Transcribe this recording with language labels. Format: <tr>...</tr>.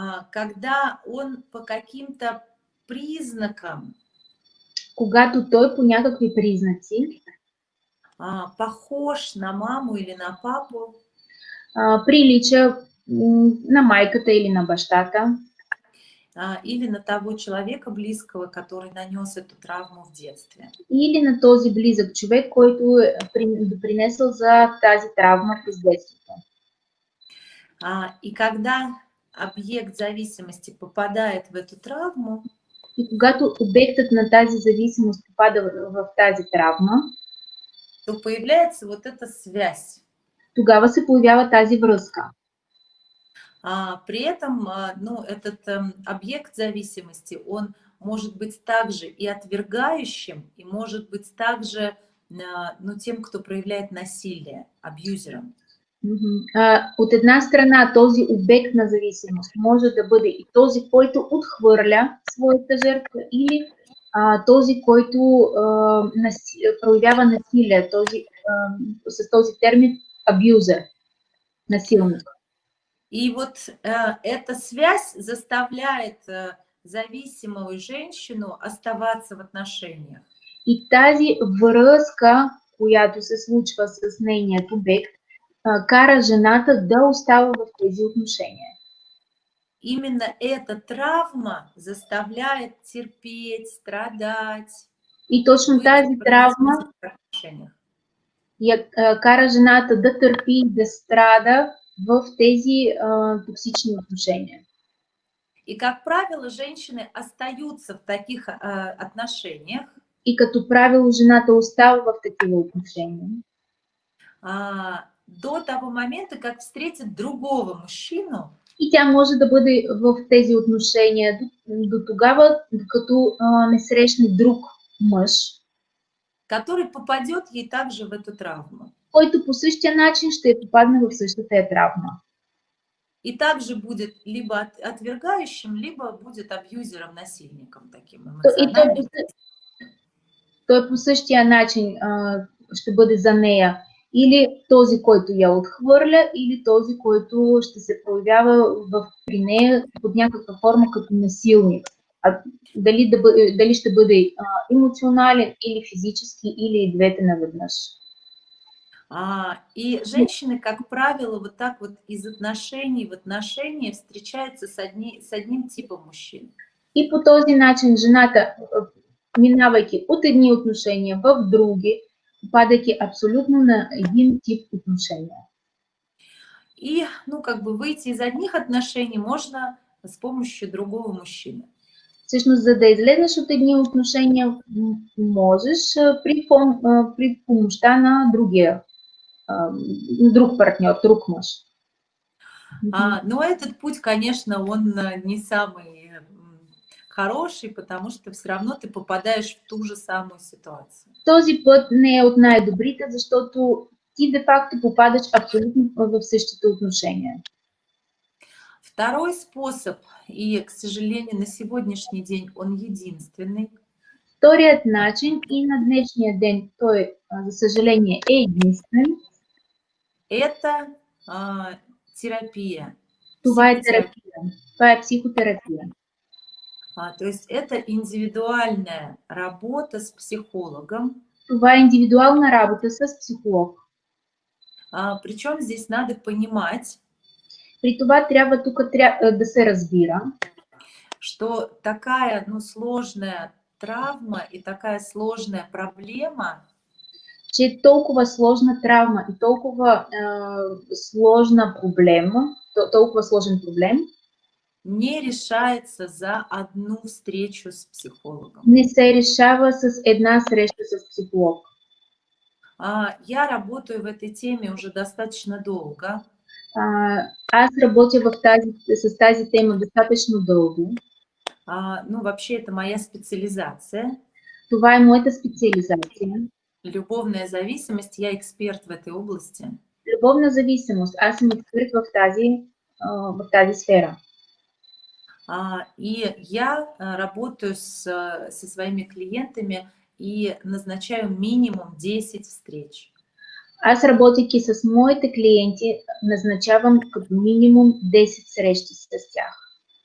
<ru>Когда он по каким-то признакам,</ru> <bg>когато той по някакви признаци</bg> <ru>похож на маму или на папу,</ru> <bg>прилича на майката или на бащата,</bg> <ru>или на того человека близкого, который нанес эту травму в детстве.</ru> <bg>Или на този близък човек, който е допринесъл за тази травма през детството.</bg> <ru>И когда объект зависимости попадает в эту травму,</ru> <bg>и когато обектът на тази зависимост попада в тази травма,</bg> <ru>то появляется вот эта связь.</ru> <bg>Тогава се появява тази връзка.</bg> <ru>При этом, ну, этот объект зависимости, он может быть также и отвергающим, и может быть также, ну, тем, кто проявляет насилие, абьюзером.</ru> <bg>От една страна този обект на зависимост може да бъде и този, който отхвърля своята жертва, или този, който проявява насилие, с този термин абюзер, насилник.</bg> <ru>И вот эта связь заставляет зависимую женщину оставаться в отношениях.</ru> <bg>И тази връзка, която се случва с нейният обект, кара жената да остава в тези отношения.</bg> <ru>Именно эта травма заставляет терпеть, страдать.</ru> <bg>И точно тази травма я кара жената да търпи и да страда в тези токсични отношения.</bg> <ru>И, как правило, женщины остаются в таких отношениях.</ru> <bg>И като правило жената остава в такива отношения.</bg> <ru>До того момента, как встретит другого мужчину.</ru> <bg>И тя може да бъде в тези отношения до тогава, докато не срещне друг мъж,</bg> <ru>который попадет ей также в эту травму.</ru> <bg>Който по същия начин ще попадне в същата травма.</bg> <ru>И также будет либо отвергающим, либо будет абьюзером, насильником таким эмоциональным.</ru> <bg>Той по същия начин ще бъде за нея или този, който я отхвърля, или този, който ще се проявява при нея под някаква форма като насилник. Дали ще бъде емоционален или физически, или и двете наведнъж.</bg> <ru>И женщины, как правило, вот так вот из отношений в отношения встречаются с одним типом мужчин.</ru> <bg>И по този начин жената, минавайки от едни отношения в други, падайки абсолютно на един тип отношения.</bg> <ru>И, как бы выйти из одних отношений можно с помощью другого мужчины.</ru> <bg>Всъщност, за да излезеш от едни отношения, можеш при помощта на друг партньор, друг мъж.</bg> <ru>Но этот путь, конечно, он не самый хороший, потому что все равно ты попадаешь в ту же самую ситуацию.</ru> <bg>Този път не е от най-добрите, защото ти де-факто попадаш абсолютно в същите отношения.</bg> <ru>Второй способ, и, к сожалению, на сегодняшний день он единственный.</ru> <bg>Вторият начин и на днешния ден, той, за съжаление, е единствен.</bg> <ru>Это терапия.</ru> <bg>Това е терапия. Това е психотерапия.</bg> <ru>То есть это индивидуальная работа с психологом.</ru> <bg>Това е индивидуална работа с психолог.</bg> <ru>Причем здесь надо понимать,</ru> <bg>при това трябва тук да се разбира,</bg> <ru>что такая сложная травма и такая сложная проблема,</ru> <bg>че толкова сложна травма и толкова сложна проблема, толкова сложен проблем</bg> <ru>не решается за одну встречу с психологом.</ru> <bg>Не се решава с една среща с психолог.</bg> <ru>Я работаю в этой теме уже достаточно долго.</ru> <bg>Аз работя с тази тема достатъчно дълго.</bg> <ru>Вообще это моя специализация.</ru> <bg>Това е моята специализация.</bg> <ru>Любовная зависимость, я эксперт в этой области.</ru> <bg>Любовна зависимост, аз съм експерт в тази сфера.</bg> <ru>И я работаю со своими клиентами и назначаю минимум 10 встреч.</ru> <bg>Аз, работейки с моите клиенти, назначавам като минимум 10 срещи с тях.</bg>